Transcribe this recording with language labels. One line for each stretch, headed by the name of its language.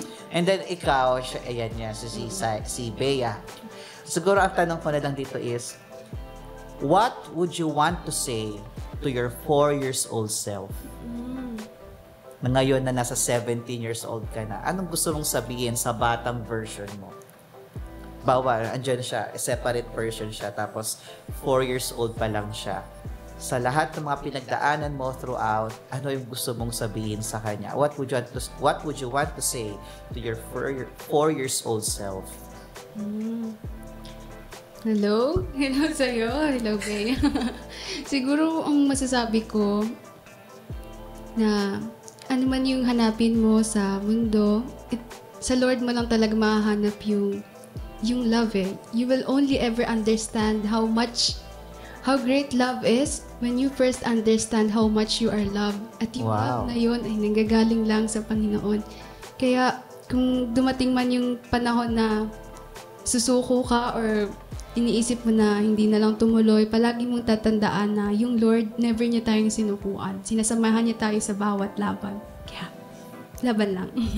Filipino: And then ikaw, si Bea. Siguro ang tanong ko na lang dito is,
English: What would you want to say to your 4 years old self?
Filipino: Na ngayon na nasa 17 years old ka na, anong gusto mong sabihin sa batang version mo? Bawa, andyan siya, separate version siya, tapos 4 years old pa lang siya. Sa lahat ng mga pinagdaanan mo throughout, ano yung gusto mong sabihin sa kanya?
English: What would you want to say to your 4 years old self?
Filipino: Hello? Hello sa'yo. Hello, Bea. Siguro, ang masasabi ko na ano man yung hanapin mo sa mundo, sa Lord mo lang talaga mahahanap yung love eh.
English: You will only ever understand how great love is when you first understand how much you are loved.
Filipino: At yung love na yun ay nanggagaling lang sa Panginoon. Kaya kung dumating man yung panahon na susuko ka or iniisip mo na hindi na lang tumuloy, palagi mong tatandaan na yung Lord, never niya tayong sinukuan. Sinasamahan niya tayo sa bawat laban. Kaya, laban lang.